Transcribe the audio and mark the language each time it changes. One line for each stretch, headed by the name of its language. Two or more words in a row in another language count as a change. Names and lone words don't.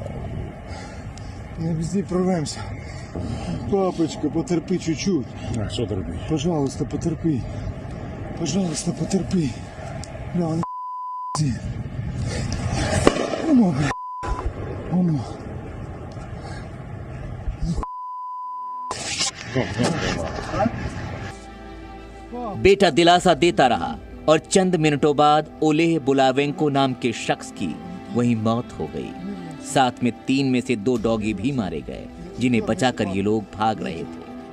Russian: Не везде прорвемся. Папочка, потерпи чуть-чуть. А, что терпи? Пожалуйста, потерпи. Пожалуйста, потерпи. Бля, он Оно, бля. Оно.
Hindi: बेटा दिलासा देता रहा और चंद मिनटों बाद ओलेह बुलावेंको नाम के शख्स की वहीं मौत हो गई। साथ में 3 में से 2 डॉगी भी मारे गए, जिन्हें बचाकर ये लोग भाग रहे थे।